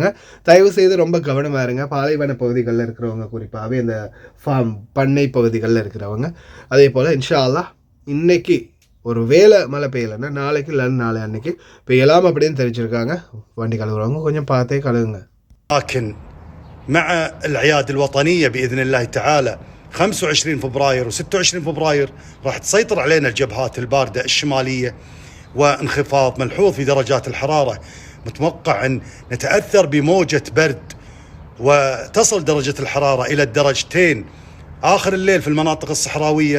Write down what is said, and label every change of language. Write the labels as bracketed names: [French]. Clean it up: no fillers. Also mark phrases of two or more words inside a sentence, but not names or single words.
[Tamil] தயவு செய்து ரொம்ப கவனமாக இருங்க. பாலைவன பகுதிகளில் இருக்கிறவங்க, குறிப்பாகவே இந்த பண்ணை பகுதிகளில் இருக்கிறவங்க. அதே போல் [Arabic] إن شاء الله [Tamil] இன்னைக்கு ஒரு வேளை மழை பெய்யலைன்னா நாளைக்கு இல்லை நாளை அன்னைக்கு பெய்யலாம் அப்படின்னு தெரிவிச்சிருக்காங்க. வண்டி கழுவுறவங்க கொஞ்சம் பார்த்தே கழுவுங்க. [Arabic] لكن مع الأعياد الوطنية بإذن الله تعالى 25 فبراير و26 فبراير راح تسيطر علينا الجبهات الباردة الشمالية وانخفاض ملحوظ في درجات الحرارة. متوقع أن نتأثر بموجة برد وتصل درجة الحرارة إلى الدرجتين آخر الليل في المناطق الصحراوية.